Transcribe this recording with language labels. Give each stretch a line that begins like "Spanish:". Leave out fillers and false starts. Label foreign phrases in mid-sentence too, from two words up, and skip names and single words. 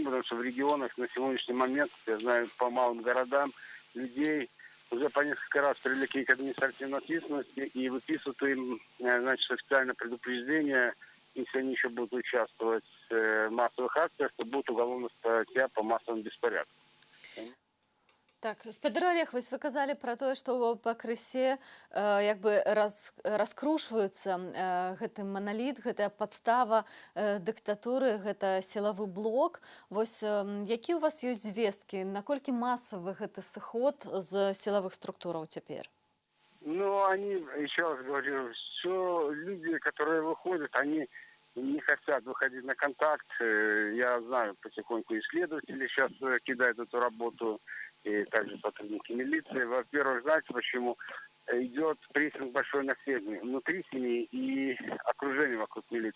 Russian: Потому что в регионах на сегодняшний момент, я знаю, по малым городам, людей уже по несколько раз привлекли к административной ответственности и выписывают им, значит, официальное предупреждение, если они еще будут участвовать в массовых акциях, то будет уголовная статья по массовым беспорядкам.
Belarusian: Так, спадар Олег, вось вы казалі пра тое, што пакрысе як бы раскрушваюцца гэты маналіт, гэтая падстава дыктатуры, гэта сілавы блок. Вось які ў вас ёсць звесткі, наколькі масавы гэты сыход з сілавых структураў цяпер?
Russian: Ну, они, еще раз говорю, все люди, которые выходят, они не хотят выходить на контакт. Я знаю, потихоньку исследователи сейчас кидают эту работу, и также сотрудники милиции. Во-первых, знаете почему? Идет прессинг большой на семьи, внутри семьи и окружение вокруг милиции.